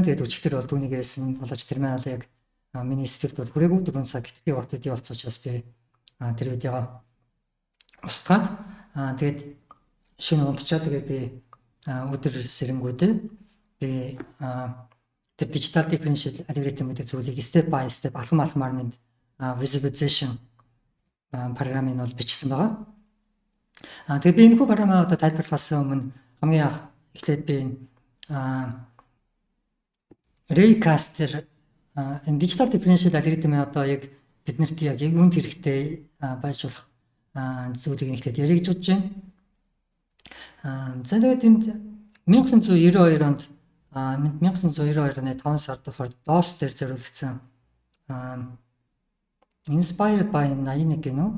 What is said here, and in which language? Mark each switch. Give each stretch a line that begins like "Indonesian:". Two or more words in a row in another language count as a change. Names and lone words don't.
Mongolian: Тэгээд өчтөр бол түүнийг хэлсэн боловч тэр маань яг миний сэтгэлд бол хүрээгүй 4 цаг би урт үдий болсон учраас би тэр видеого устгаад тэгээд шинэ унтчаа тэгээд би өдөр сэрэнгүүдээ би тэр
English: digital differential algorithm
Mongolian: гэдэг зүйлийг
English: step by step
Mongolian: алхам алхмаар нэг visualization програмыг бол бичсэн байгаа. Тэгээд би энэхүү програмаа одоо тайлбарлахаас өмнө хамгийн анх эхлээд би Raycaster энэ
English: digital differential algorithm-
Mongolian: ийн одоо яг биднэрт яг юунд хэрэгтэй байж болох зүйлийг нэгтгэж ярих гэж бодож байна. За тэгээд энд 1992 онд 1992 оны 5 сард болохоор DOS дээр зориулагдсан
English: Inspired by 81
Mongolian: гэнэ үү?